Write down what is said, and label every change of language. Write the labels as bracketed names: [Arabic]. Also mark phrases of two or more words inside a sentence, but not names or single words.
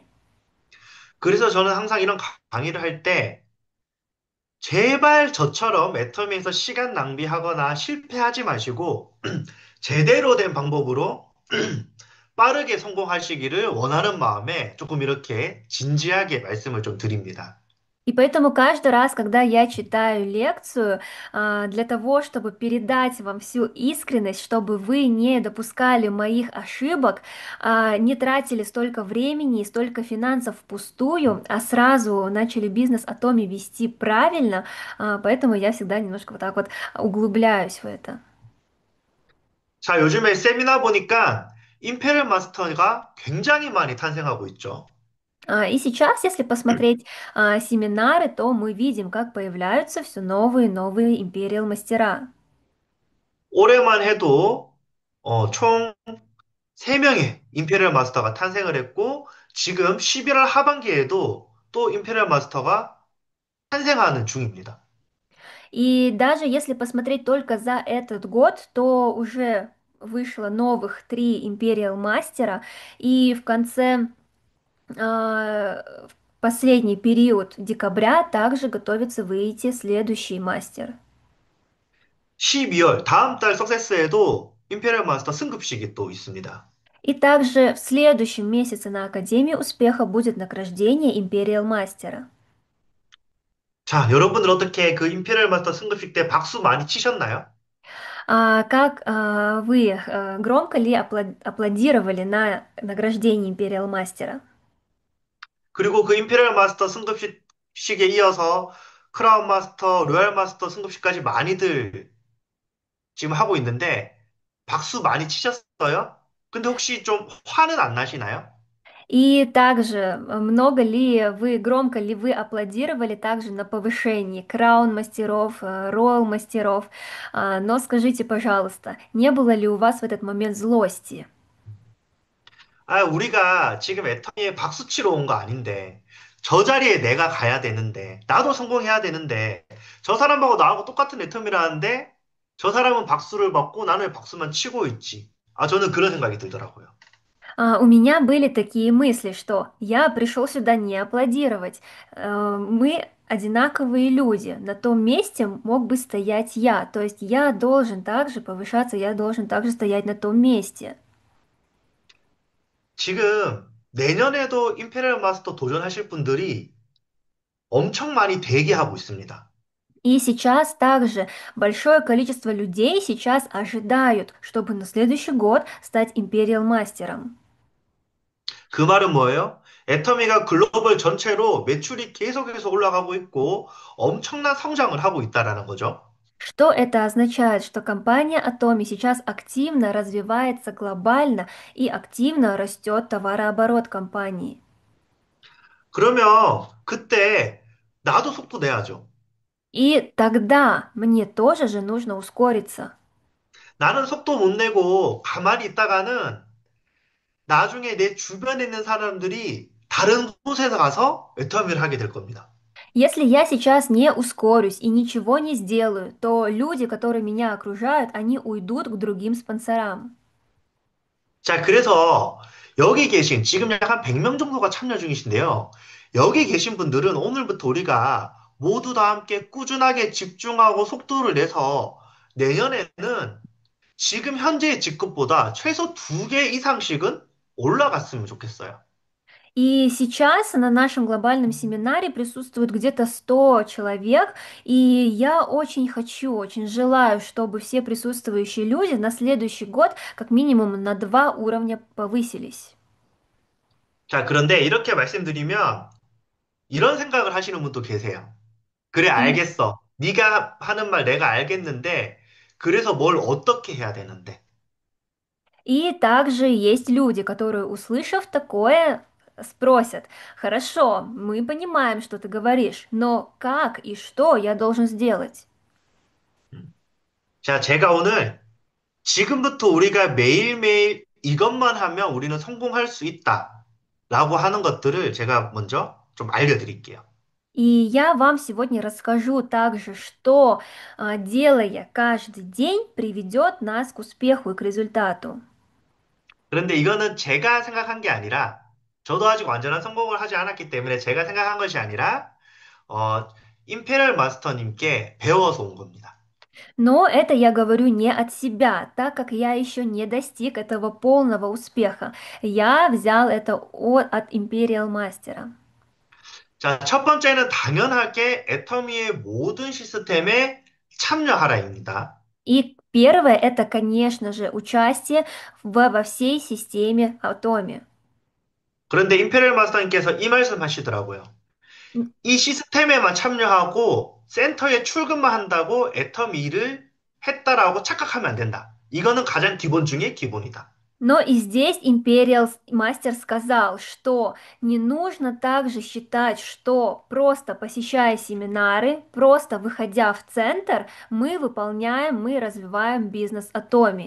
[Korean] 그래서 저는 항상 이런 강의를 할 때 제발 저처럼 애터미에서 시간 낭비하거나 실패하지 마시고 제대로 된 방법으로 빠르게 성공하시기를 원하는 마음에 조금 이렇게 진지하게 말씀을 좀 드립니다. [Russian] И поэтому каждый раз, когда я читаю лекцию, для того, чтобы передать вам всю искренность, чтобы вы не допускали моих ошибок, не тратили столько времени и столько финансов впустую, а сразу начали бизнес Атоми вести правильно, поэтому я всегда немножко вот так вот углубляюсь в это. [Korean] 자, 요즘에 세미나 보니까 임페리얼 마스터가 굉장히 많이 탄생하고 있죠. [Russian] И сейчас, если посмотреть семинары, то мы видим, как появляются все новые и новые империал мастера. [Korean] 올해만 해도 총 3명의 임페리얼 마스터가 탄생을 했고 지금 11월 하반기에도 또 임페리얼 마스터가 탄생하는 중입니다. [Russian] И даже если посмотреть только за этот год, то уже вышло новых 3 империал мастера, и в конце, в последний период декабря также готовится выйти следующий мастер. [Korean] 12월 다음 달 석세스에도 임페리얼 마스터 승급식이 또 있습니다. [Russian] И также в следующем месяце на Академии Успеха будет награждение империал мастера. [Korean] 자, 여러분들 어떻게 그 임페리얼 마스터 승급식 때 박수 많이 치셨나요? [Russian] Как вы громко ли аплодировали на награждении империал мастера? [Korean] 그리고 그 임페리얼 마스터 승급식에 이어서 크라운 마스터, 로얄 마스터 승급식까지 많이들 지금 하고 있는데 박수 많이 치셨어요? 근데 혹시 좀 화는 안 나시나요? [Russian] И также громко ли вы аплодировали также на повышении краун мастеров, роял мастеров? Но скажите, пожалуйста, не было ли у вас в этот момент злости? [Korean] 아, 우리가 지금 애터미에 박수 치러 온 거 아닌데, 저 자리에 내가 가야 되는데, 나도 성공해야 되는데, 저 사람하고 나하고 똑같은 애터미라는데, 저 사람은 박수를 받고 나는 왜 박수만 치고 있지? 아, 저는 그런 생각이 들더라고요. [Russian] У меня были такие мысли, что я пришел сюда не аплодировать. Мы одинаковые люди. На том месте мог бы стоять я. То есть я должен также повышаться, я должен также стоять на том месте. [Korean] 지금 내년에도 임페리얼 마스터 도전하실 분들이 엄청 많이 대기하고 있습니다. [Russian] И сейчас также большое количество людей сейчас ожидают, чтобы на следующий год стать империал мастером. [Korean] 그 말은 뭐예요? 애터미가 글로벌 전체로 매출이 계속해서 올라가고 있고 엄청난 성장을 하고 있다라는 거죠. [Russian] Что это означает? Что компания Atomi сейчас активно развивается глобально и активно растет товарооборот компании. [Korean] 그러면 그때 나도 속도 내야죠. [Russian] И тогда мне тоже же нужно ускориться. [Korean] 나는 속도 못 내고 가만히 있다가는 나중에 내 주변에 있는 사람들이 다른 곳에서 가서 애터미를 하게 될 겁니다. [Russian] Если я сейчас не ускорюсь и ничего не сделаю, то люди, которые меня окружают, они уйдут к другим спонсорам. [Korean] 자, 그래서 여기 계신 지금 약 한 100명 정도가 참여 중이신데요. 여기 계신 분들은 오늘부터 우리가 모두 다 함께 꾸준하게 집중하고 속도를 내서 내년에는 지금 현재의 직급보다 최소 2개 이상씩은 올라갔으면 좋겠어요. [Russian] И сейчас на нашем глобальном семинаре присутствует где-то 100 человек, и я очень хочу, очень желаю, чтобы все присутствующие люди на следующий год как минимум на 2 уровня повысились. [Korean] 자, 그런데 이렇게 말씀드리면 이런 생각을 하시는 분도 계세요. 그래, [Russian] И [Korean] 알겠어. 네가 하는 말 내가 알겠는데, 그래서 뭘 어떻게 해야 되는데? [Russian] И также есть люди, которые, услышав такое, спросят, хорошо, мы понимаем, что ты говоришь, но как и что я должен сделать? 음. [Korean] 자, 제가 오늘 지금부터 우리가 매일매일 이것만 하면 우리는 성공할 수 있다. 라고 하는 것들을 제가 먼저 좀 알려드릴게요. [Russian] И я вам сегодня расскажу также, что, делая каждый день, приведет нас к успеху и к результату. [Korean] 그런데 이거는 제가 생각한 게 아니라, 저도 아직 완전한 성공을 하지 않았기 때문에 제가 생각한 것이 아니라, 어, 임페리얼 마스터님께 배워서 온 겁니다. [Russian] Но это я говорю не от себя, так как я еще не достиг этого полного успеха. Я взял это от Imperial Мастера. [Korean] 자, 첫 번째는 당연하게 애터미의 모든 시스템에 참여하라입니다. [Russian] И первое это, конечно же, участие во всей системе Atomi. [Korean] 그런데 임페리얼 마스터님께서 이 말씀 하시더라고요. 이 시스템에만 참여하고 센터에 출근만 한다고 애터미 일을 했다라고 착각하면 안 된다. 이거는 가장 기본 중에 기본이다. [Russian] Но и здесь Imperial мастер сказал, что не нужно также считать, что просто посещая семинары, просто выходя в центр, мы выполняем, мы развиваем бизнес Atomi.